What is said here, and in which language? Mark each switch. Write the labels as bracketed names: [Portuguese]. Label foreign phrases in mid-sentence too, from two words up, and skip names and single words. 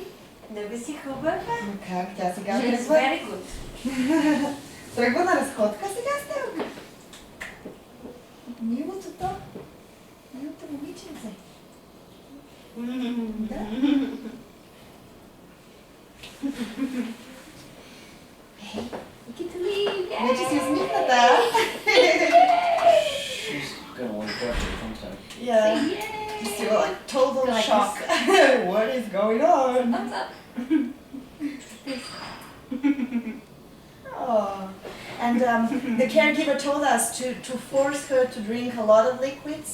[Bulgarian] много си хубава. Как? Тя сега [English] She's [Bulgarian] тръгва. [English] very good. [Bulgarian] Тръгва на разходка сега с теб. Милото то. Милото момиченце. Да. [English] Get to leave. [Bulgarian] Вече си усмихната. [English] She's gonna wake up sometime. Yeah. Yay. She's still like total Like shock. What is going on? Thumbs up. Oh. And the caregiver told us to force her to drink a lot of liquids.